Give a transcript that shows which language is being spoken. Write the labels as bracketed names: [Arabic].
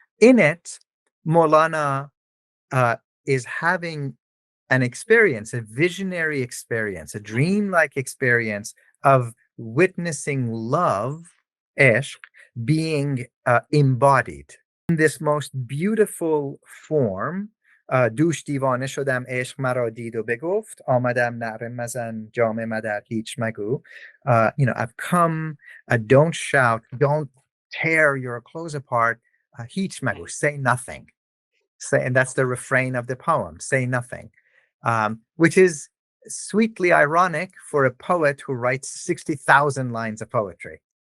[English] In it, Maulana uh, is having an experience, a visionary experience, a dreamlike experience of witnessing love, Eshq, being embodied in this most beautiful form. [Persian] دوش دیوانه شدم عشق مرا دید و بگفت آمدم نعره مزن جام مدر هیچ مگو. [English] I've come, don't shout, don't tear your clothes apart, [Persian] هیچ مگو, [English] say nothing. And that's the refrain of the poem, say nothing, which is sweetly ironic for a poet who writes 60,000 lines of poetry,